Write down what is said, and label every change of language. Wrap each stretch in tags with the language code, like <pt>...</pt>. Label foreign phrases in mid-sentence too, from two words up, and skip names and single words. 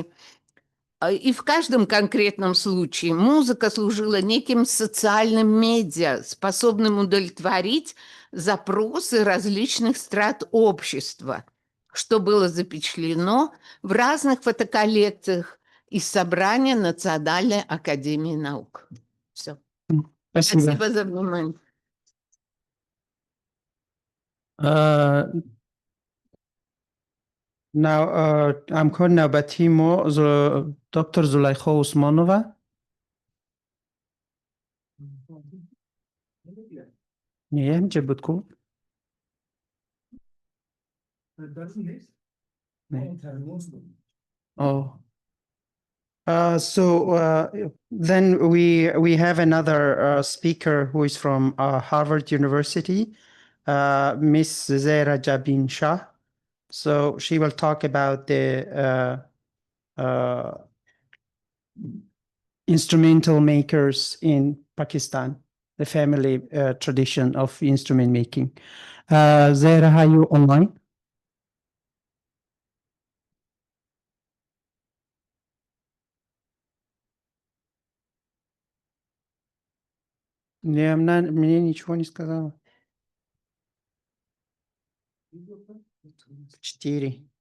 <ru>И в каждом конкретном случае музыка служила неким социальным медиа, способным удовлетворить запросы различных страт общества, что было запечатлено в разных фотоколлекциях из собрания Национальной академии наук. Все. Спасибо за внимание.</ru> <fa>همکار نوبتی ما دکتر زلیخا عثمانووا. نیه همچه بود کو؟ نه.</fa> <en>Then we have another speaker who is from Harvard University, Miss Zehra Jabin Shah. So she will talk about the instrumental makers in Pakistan, the family tradition of instrument making. Zehra, are you online?</en> <ru>Не, мне ничего не сказала. 4.</ru>